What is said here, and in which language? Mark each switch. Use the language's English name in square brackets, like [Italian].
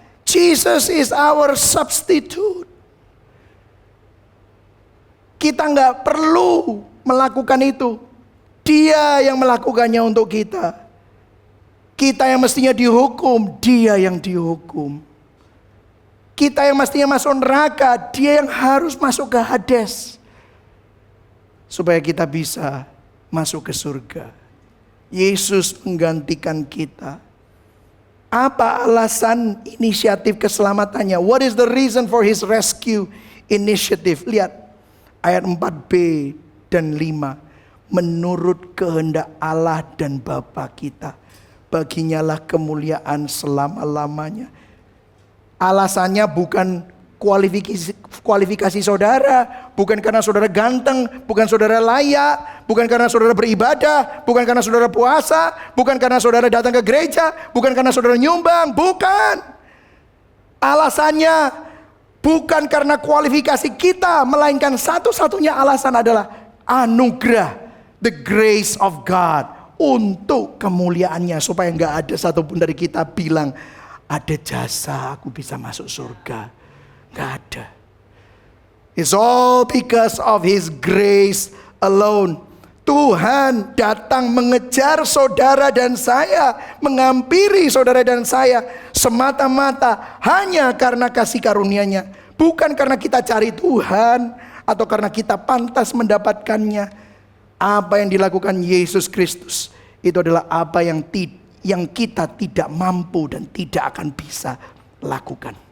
[English] Jesus is our substitute. [Indonesian] Kita nggak perlu melakukan itu. Dia yang melakukannya untuk kita. Kita yang mestinya dihukum, dia yang dihukum. Kita yang mestinya masuk neraka, dia yang harus masuk ke Hades. Supaya kita bisa masuk ke surga. Yesus menggantikan kita. Apa alasan inisiatif keselamatannya? [English] What is the reason for his rescue initiative? [Indonesian] Lihat ayat 4b dan 5. Menurut kehendak Allah dan Bapa kita. baginya lah kemuliaan selama-lamanya. Alasannya bukan kualifikasi saudara, bukan karena saudara ganteng, bukan saudara layak, bukan karena saudara beribadah, bukan karena saudara puasa, bukan karena saudara datang ke gereja, bukan karena saudara nyumbang, bukan. Alasannya bukan karena kualifikasi kita, melainkan satu-satunya alasan adalah anugerah, [English] the grace of God, [Indonesian] untuk kemuliaannya, supaya nggak ada satupun dari kita bilang ada jasa aku bisa masuk surga. Nggak ada. [English] It's all because of His grace alone. [Indonesian] Tuhan datang mengejar saudara dan saya, menghampiri saudara dan saya semata-mata hanya karena kasih karunia-Nya, bukan karena kita cari Tuhan atau karena kita pantas mendapatkannya. Apa yang dilakukan Yesus Kristus itu adalah apa yang kita tidak mampu dan tidak akan bisa lakukan.